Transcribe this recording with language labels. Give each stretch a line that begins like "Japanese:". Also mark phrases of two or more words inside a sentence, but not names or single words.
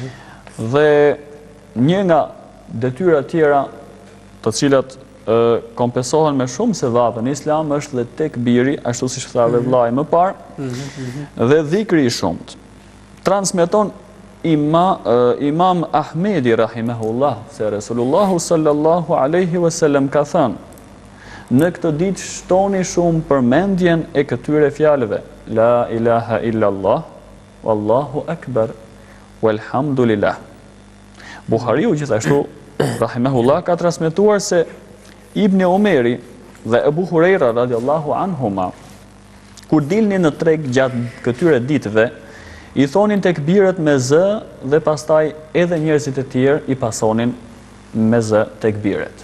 Albanian: Dhe një nga detyra tjera të cilat kompensohen me shumë sevape në Islam është dhe tekbiri, ashtu siç tha dhe vllai më parë, dhe dhikri i shumt. Transmeton Imam Ahmedi rahimahullah se Resulullahu
Arabic: صلى الله عليه وسلم
Albanian: ka thënë, në këtë ditë shtoni shumë përmendjen e këtyre fjalëve,
Arabic: لا إله إلا الله، والله أكبر، والحمد لله.
Albanian: Buhariu gjithashtu rahimahullah ka transmetuar se Ibn Umeri dhe Ebu Hurajra
Arabic: رضي الله عنهما,
Albanian: kur dilnin në treg gjatë këtyre ditëve, i thonin tekbiret me zë dhe pastaj edhe njerëzit e tjerë i pasonin me zë tekbiret.